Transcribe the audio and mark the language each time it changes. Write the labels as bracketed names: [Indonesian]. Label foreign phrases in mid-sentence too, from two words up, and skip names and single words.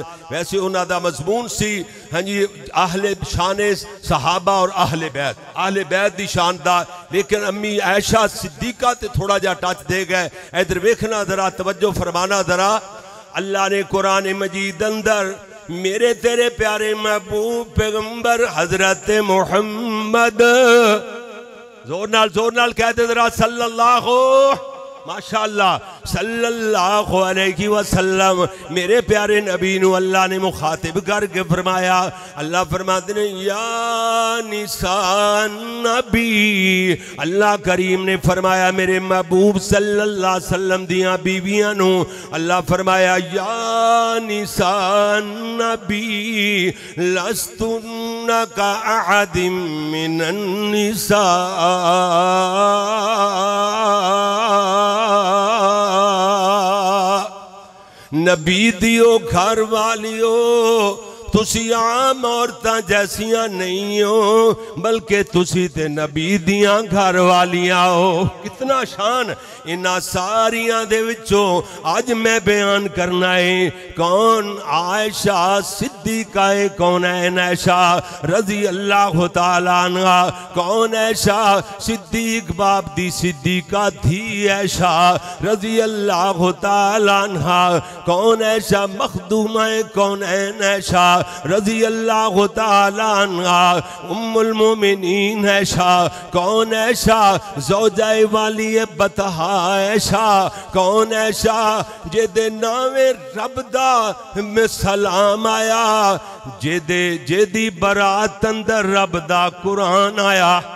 [Punjabi] ویسے انہاں دا مضمون سی ہاں جی اہلِ شانِ صحابہ اور اہلِ بیت دی شان دا، لیکن امی عائشہ صدیقہ تے تھوڑا جیا ٹچ دے گئے. ادھر ویکھنا ذرا، توجہ فرمانا ذرا، اللہ نے قرآن مجید اندر میرے تیرے پیارے محبوب پیغمبر حضرت محمد زور نال کہندے ذرا صلی اللہ ماشاءاللہ [Arabic] صلى الله عليه وسلم [Punjabi] میرے پیارے نبی نوں اللہ نے مخاطب کر کے فرمایا، اللہ فرماندے نے [Arabic] يا نساء النبي, [Punjabi] اللہ کریم نے فرمایا میرے محبوب [Arabic] صلى الله عليه وسلم [Punjabi] دیاں بیویاں نوں اللہ فرمایا [Arabic] يا نساء النبي لستن كأحد من النساء, [Punjabi] نبی دیو گھر والیو تسی عام عورتاں جیسیاں نہیں ہو بلکہ تسی تے نبی دیاں گھر والیاں ہو. کتنا شان انہاں ساریاں دے وچوں اج میں بیان کرنا ہے. کون عائشہ صدیقہ ہے، کون ہے عائشہ [Arabic] رضي الله تعالى عنها, [Punjabi] کون عائشہ صدیق باپ دی صدیقہ تھی عائشہ [Arabic] رضي الله تعالى عنها, [Punjabi] کون عائشہ مخدومہ ہے، کون ہے عائشہ [Arabic] رضي الله تعالى عنها [Punjabi] ام المومنین عائشہ، کون عائشہ زوجۂ والیِ بطحا عائشہ، کون عائشہ جیدے ناویں رب دا میں سلام آیا، جیدی برات اندر رب دا قرآن آیا.